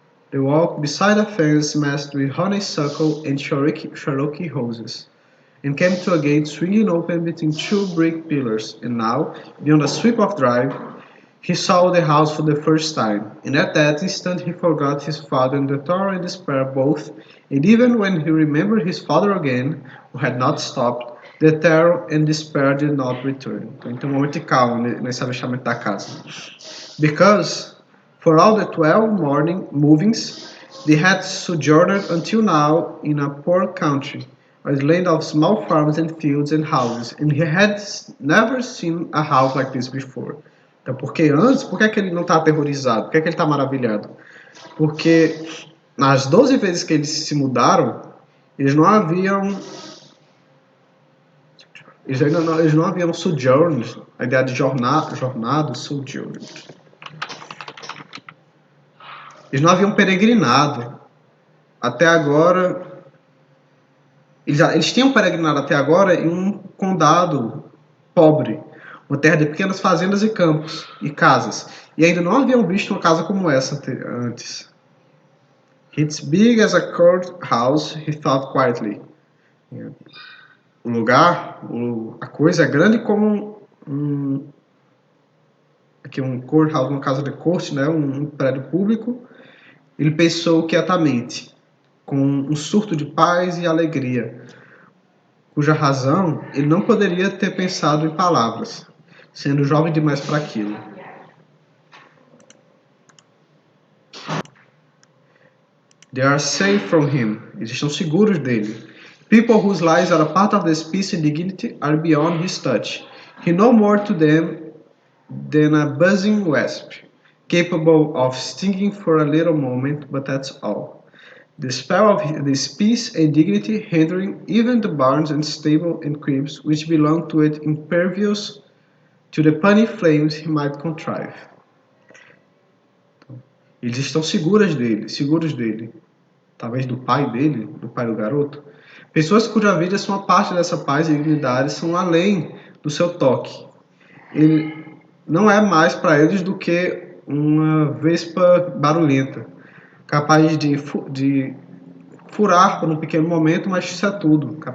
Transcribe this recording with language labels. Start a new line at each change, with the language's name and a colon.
English: They walked beside a fence masked with honeysuckle and Cherokee roses, and came to a gate swinging open between 2 brick pillars, and now, beyond a sweep of drive, he saw the house for the first time, and at that instant he forgot his father in the terror and despair both, and even when he remembered his father again, who had not stopped, the terror and despair did not return.
Portuguese: Então, um momento de calma nesse avexamento da casa.
English: Because, for all the 12 morning movings, they had sojourned until now in a poor country, a land of small farms and fields and houses, and he had never seen a house like this before.
Portuguese: Então, porque antes, por que é que ele não está aterrorizado? Por que é que ele está maravilhado? Porque nas 12 vezes que eles se mudaram, eles não haviam eles não haviam sojourned, a ideia de jornado, sojourned. Eles não haviam peregrinado. Até agora, eles tinham peregrinado até agora em um condado pobre, uma terra de pequenas fazendas e campos e casas, e ainda não haviam visto uma casa como essa antes.
English: It's big as a courthouse, he thought quietly.
Portuguese: O lugar, a coisa é grande como aqui um courthouse, uma casa de corte, né, um prédio público. Ele pensou quietamente, com um surto de paz e alegria, cuja razão ele não poderia ter pensado em palavras, sendo jovem demais para aquilo.
English: They are safe from him.
Portuguese: Eles estão seguros dele.
English: People whose lives are a part of this peace and dignity are beyond his touch. He no more to them than a buzzing wasp, capable of stinging for a little moment, but that's all. The spell of this peace and dignity hindering even the barns and stable and cribs which belong to it, impervious to the puny flames he might contrive.
Portuguese: Eles estão seguros dele, talvez do pai dele, do pai do garoto. Pessoas cuja vida são uma parte dessa paz e dignidade são além do seu toque. Ele não é mais para eles do que uma vespa barulhenta, capaz de furar por um pequeno momento, mas isso é tudo.